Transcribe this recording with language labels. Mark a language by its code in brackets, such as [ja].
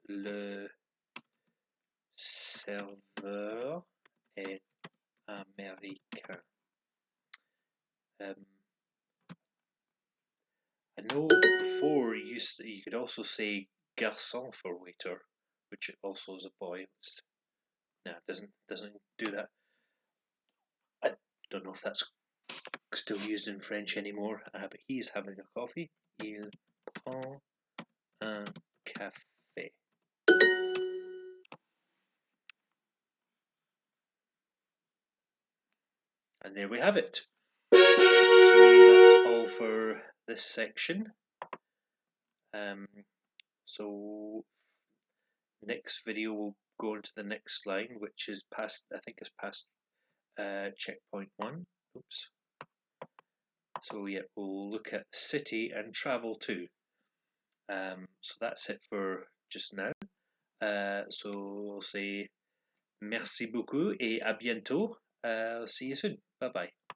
[fr] Le serveur est américain. [en] I know before you could also say garçon for waiter, which also is a boy. No, it doesn't do that. I don't know if that's still used in French anymore, but he is having a coffee. [fr] Il prend un café. [en] And there we have it. So all for this section. So next video we'll go into the next line, which is past, I think it's past checkpoint 1. Oops. So yeah, we'll look at city and travel to. So that's it for just now. So we'll say [fr] merci beaucoup et à bientôt. [en] I'll see you soon. Bye bye.